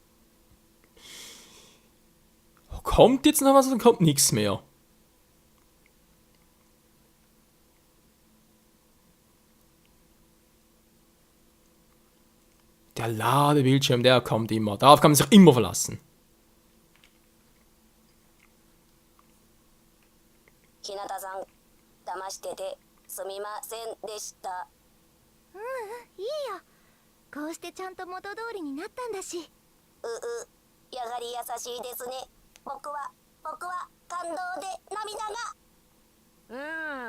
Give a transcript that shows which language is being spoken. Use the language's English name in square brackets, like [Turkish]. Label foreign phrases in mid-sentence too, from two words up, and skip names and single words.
[German] Kommt jetzt noch was oder kommt nichts mehr? Der Ladebildschirm, der kommt immer. Darauf kann man sich immer verlassen. [Japanese] 日向さん騙しててすみませんでした。いいよ。こうしてちゃんと元通りになったんだし。やはり優しいですね。僕は感動で涙が。